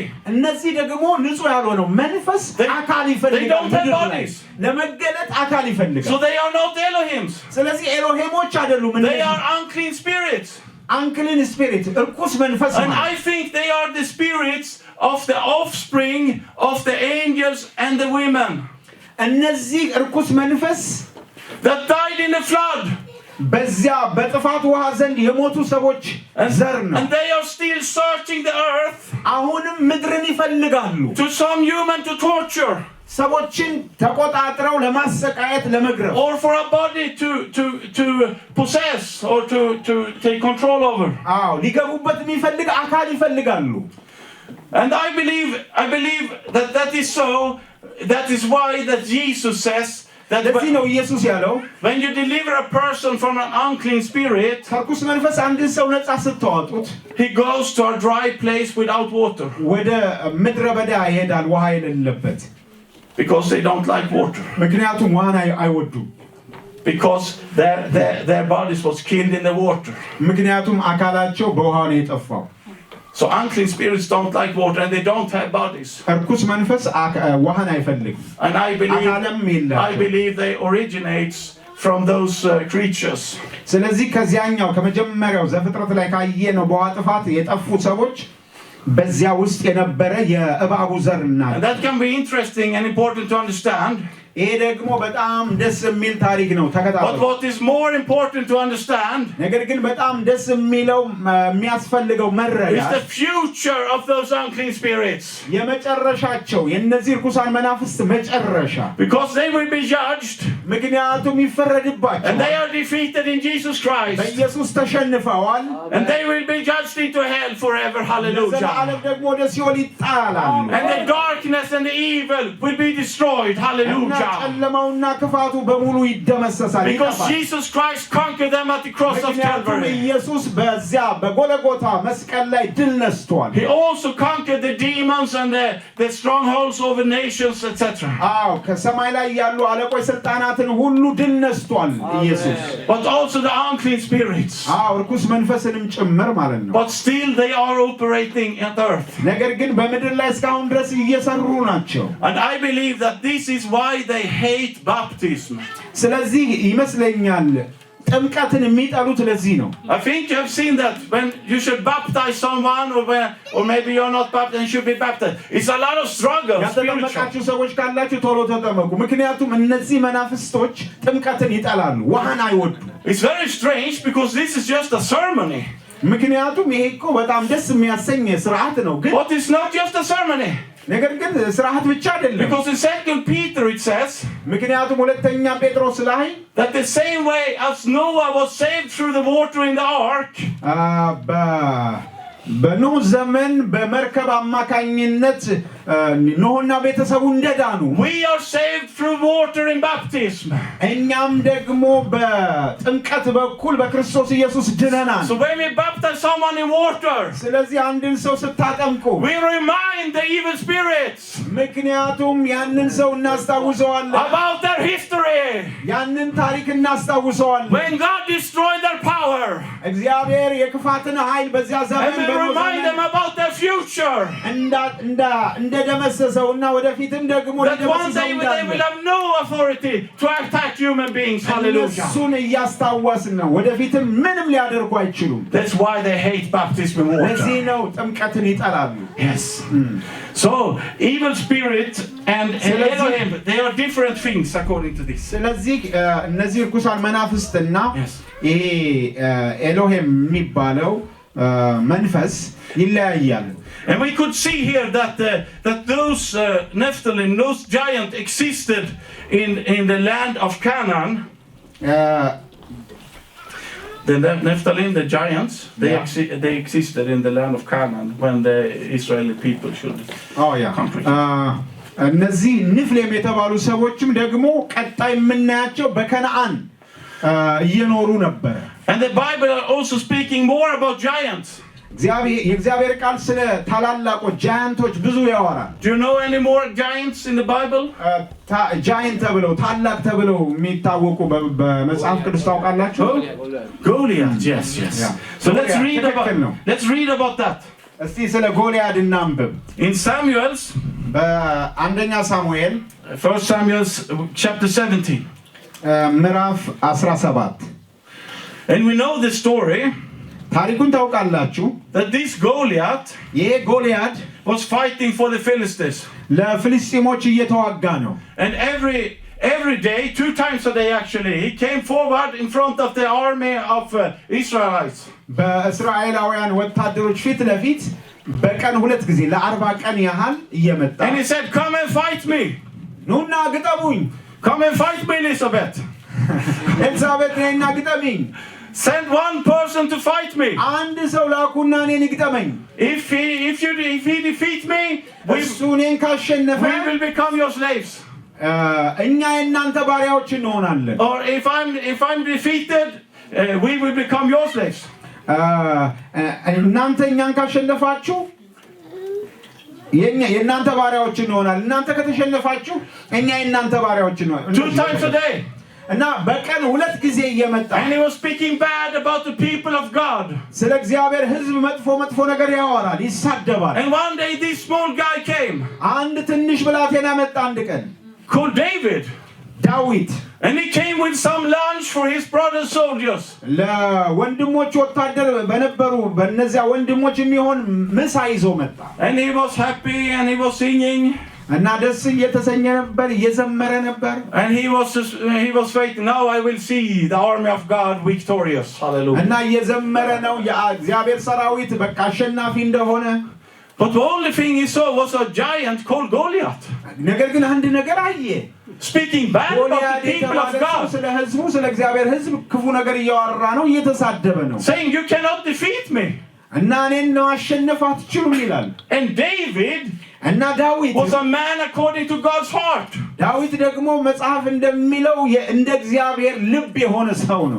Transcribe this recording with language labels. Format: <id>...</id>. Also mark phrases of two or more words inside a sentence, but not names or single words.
<am>እነዚህ ደግሞ ንጹህ ያልሆነው መንፈስ አካል ይፈልጋል።</am> <en>They don't have bodies.</en> <am>ለመገለጥ አካል ይፈልጋል።</am> <en>So they are not Elohims.</en> <am>ስለዚህ ኤሎሄሞች አይደሉም።</am> <en>They are unclean spirits. Unclean spirit,</en> <am>እርኩስ መንፈስ</am> <en>And I think they are the spirits of the offspring of the angels and the women.</en> <am>እነዚህ እርኩስ መንፈስ</am> <en>that died in the flood.</en> <am>በዚያ በጥፋት ውሃ ዘንድ የሞቱ ሰዎች ዘር ነው።</am> <en>And they are still searching the earth.</en> <am>አሁንም ምድርን ይፈልጋሉ።</am> <en>To some human to torture.</en> <am>ሰዎችን ተቆጣጥረው ለማሰቃየት ለመግረፍ</am> <en>or for a body to possess or to take control over.</en> <am>ሊገቡበት የሚፈልግ አካል ይፈልጋሉ።</am> <en>And I believe that is so. That is why that Jesus says that</en> <am>ለዚህ ነው ኢየሱስ ያለው</am> <en>when you deliver a person from an unclean spirit,</en> <am>ከርኩስ መንፈስ አንድን ሰው ነፃ ስትወጡት</am> <en>he goes to a dry place without water.</en> <am>ወደ ምድረ በዳ ይሄዳል ውሃ የሌለበት</am> <en>Because they don't like water.</en> <am>ምክንያቱም ውሃን አይወዱም</am> <en>Because their bodies was killed in the water.</en> <am>ምክንያቱም አካላቸው በውሃ ነው የጠፋው</am> <en>So unclean spirits don't like water and they don't have bodies.</en> <am>እርኩስ መንፈስ ውሃን አይፈልግም</am> <en>And I believe they originates from those creatures.</en> <am>ስለዚህ ከዚያኛው ከመጀመሪያው ዘፍጥረት ላይ ካየነው በውሃ ጥፋት የጠፉ ሰዎች በዚያ ውስጥ የነበረ የእባቡ ዘር ናቸው</am> <en>And that can be interesting and important to understand.</en> <am>ይሄ ደግሞ በጣም ደስ የሚል ታሪክ ነው ተከታተሉ</am> <en>But what is more important to understand</en> <am>ነገር ግን በጣም ደስ የሚለው የሚያስፈልገው መረዳት</am> <en>is the future of those unclean spirits.</en> <am>የመጨረሻቸው የነዚህ ርኩሳን መናፍስት መጨረሻ</am> <en>Because they will be judged</en> <am>ምክንያቱም ይፈረድባቸዋል</am> <en>and they are defeated in Jesus Christ.</en> <am>በኢየሱስ ተሸንፈዋል</am> <en>And they will be judged into hell forever. Hallelujah.</en> <am>ለዘላለም ደግሞ ወደ ሲኦል ይጣላሉ</am> <en>And the darkness and the evil will be destroyed. Hallelujah.</en> <am>ጨለማውና ክፋቱ በሙሉ ይደመሰሳል</am> <en>Because Jesus Christ conquered them at the cross of Calvary.</en> <am>ኢየሱስ በዚያ በጎልጎታ መስቀል ላይ ድል ነስቷል</am> <en>He also conquered the demons and the strongholds over nations, etc.</en> <am>አዎ ከሰማይ ላይ ያሉ አለቆች ስልጣናትን ሁሉ ድል ነስቷል ኢየሱስ</am> <en>But also the unclean spirits.</en> <am>አዎ ርኩስ መንፈስንም ጭምር ማለት ነው</am> <en>But still they are operating at earth.</en> <am>ነገር ግን በምድር ላይ እስካሁን ድረስ እየሰሩ ናቸው</am> <en>And I believe that this is why they hate baptism.</en> <am>ስለዚህ ይመስለኛል ጥምቀትን የሚጠሉት ለዚህ ነው</am> <en>I think you have seen that when you should baptize someone or maybe you're not baptized and you should be baptized. It's a lot of struggle.</en> <am>ያተጠመቃችሁ ሰዎች ካላችሁ ቶሎ ተጠመቁ ምክንያቱም እነዚህ መናፍስቶች ጥምቀትን ይጠላሉ ውሃን አይወዱም</am> <en>It's very strange because this is just a ceremony.</en> <am>ምክንያቱም ይሄ እኮ በጣም ደስ የሚያሰኝ ስርዓት ነው ግን</am> <en>But it's not just a ceremony.</en> <am>ነገር ግን ስርዓት ብቻ አይደለም</am> <en>Because in 2 Peter it says</en> <am>ምክንያቱም ሁለተኛ ጴጥሮስ ላይ</am> <en>that the same way as Noah was saved through the water in the ark,</en> <am>በኖህ ዘመን በመርከብ አማካኝነት ኖህና ቤተሰቡ እንደዳኑ</am> <en>we are saved through water in baptism.</en> <am>እኛም ደግሞ በጥምቀት በኩል በክርስቶስ ኢየሱስ ድነናል</am> <en>So when we baptize someone in water,</en> <am>ስለዚህ አንድን ሰው ስታጠምቁ</am> <en>we remind the evil spirits</en> <am>ምክንያቱም ያንን ሰው እናስታውሰዋለን</am> <en>about their history.</en> <am>ያንን ታሪክ እናስታውሰዋለን</am> <en>When God destroyed their power,</en> <am>እግዚአብሔር የክፋትን ኃይል በዚያ ዘመን</am> <en>and we remind them about their future.</en> <am>እንደደመሰሰውና ወደፊትም ደግሞ</am> <en>That one day they will have no authority to attack human beings. Hallelujah.</en> <am>እሱን እያስታወስን ነው ወደፊትም ምንም ሊያደርጉ አይችሉም</am> <en>That's why they hate baptism in</en> <am>ለዚህ</am> <en>water.</en> <am>ነው ጥምቀትን ይጠላሉ</am> <en>Yes. So evil spirit and Elohim, they are different things according to this.</en> <am>ስለዚህ እነዚህ ርኩሳን መናፍስትና</am> <en>Yes.</en> <am>ይሄ ኤሎሄም የሚባለው መንፈስ ይለያያሉ</am> <en>And we could see here that those Nephilim, those giants existed in the land of Canaan. The Nephilim, the giants, they existed in the land of Canaan when the Israeli people should conquer.</en> <am>እነዚህ ንፍሌም የተባሉ ሰዎችም ደግሞ ቀጣይ የምናያቸው በከነዓን እየኖሩ ነበር</am> <en>And the Bible are also speaking more about giants.</en> <am>የእግዚአብሔር ቃል ስለ ታላላቆች ጃያንቶች ብዙ ያወራል</am> <en>Do you know any more giants in the Bible?</en> <am>ጃይንት ተብለው ታላቅ ተብለው የሚታወቁ በመጽሐፍ ቅዱስ ታውቃላችሁ</am> <en>Goliath. Yes. So let's read about that.</en> <am>እስቲ ስለ ጎልያድ እናንብብ</am> <en>In Samuel's</en> <am>በአንደኛ ሳሙኤል</am> <en>1 Samuel chapter 17.</en> <am>ምዕራፍ 17</am> <en>And we know the story</en> <am>ታሪኩን ታውቃላችሁ</am> <en>that this Goliath</en> <am>ይሄ ጎልያድ</am> <en>was fighting for the Philistines.</en> <am>ለፍልስጤሞች እየተዋጋ ነው</am> <en>And every day, 2 times a day actually, he came forward in front of the army of Israelites.</en> <am>በእስራኤላውያን ወታደሮች ፊት ለፊት በቀን 2 ጊዜ ለ40 ቀን ያህል እየመጣ</am> <en>And he said, "Come and fight me.</en> <am>ኑና ግጠሙኝ</am> <en>Come and fight me, Elizabeth.</en> <am>ኤልሳቤጥ ነይና ግጠሚኝ</am> <en>Send one person to fight me.</en> <am>አንድ ሰው ላኩና እኔን ይግጠመኝ</am> <en>If he defeat me,</en> <am>እሱ እኔን ካሸነፈ</am> <en>we will become your slaves."</en> <am>እኛ የእናንተ ባሪያዎች እንሆናለን።</am> <en>Or if I'm defeated, we will become your slaves.</en> <am>እናንተ እኛን ካሸነፋችሁ የእናንተ ባሪያዎች እንሆናለን። እናንተ ከተሸነፋችሁ እኛ የእናንተ ባሪያዎች እንሆናለን።</am> <en>2 times a day.</en> <am>እና በቀን 2 ጊዜ እየመጣ</am> <en>And he was speaking bad about the people of God.</en> <am>ስለ እግዚአብሔር ሕዝብ መጥፎ ነገር ያወራል፣ ይሳደባል።</am> <en>And one day this small guy came.</en> <am>አንድ ትንሽ ብላቴና መጣ አንድ ቀን</am> <en>Called David.</en> <am>ዳዊት</am> <en>And he came with some lunch for his brother soldiers.</en> <am>ለወንድሞች ወታደር በነበሩ በእነዚያ ወንድሞች የሚሆን ምሳ ይዞ መጣ።</am> <en>And he was happy and he was singing.</en> <am>እና ደስ እየተሰኘ ነበር፣ እየዘመረ ነበር።</am> <en>And he was waiting. Now I will see the army of God victorious. Hallelujah.</en> <am>እና እየዘመረ ነው የእግዚአብሔር ሰራዊት በቃ አሸናፊ እንደሆነ።</am> <en>But the only thing he saw was a giant called Goliath.</en> <am>ነገር ግን አንድ ነገር አየ።</am> <en>Speaking bad about the people of God.</en> <am>ስለ ሕዝቡ ስለ እግዚአብሔር ሕዝብ ክፉ ነገር እያወራ ነው፣ እየተሳደበ ነው።</am> <en>Saying you cannot defeat me.</en> <am>እና እኔን ነው ማሸነፍ አትችሉም ይላል።</am> <en>And David</en> <am>እና ዳዊት</am> <en>was a man according to God's heart.</en> <am>ዳዊት ደግሞ መጽሐፍ እንደሚለው እንደ እግዚአብሔር ልብ የሆነ ሰው ነው።</am>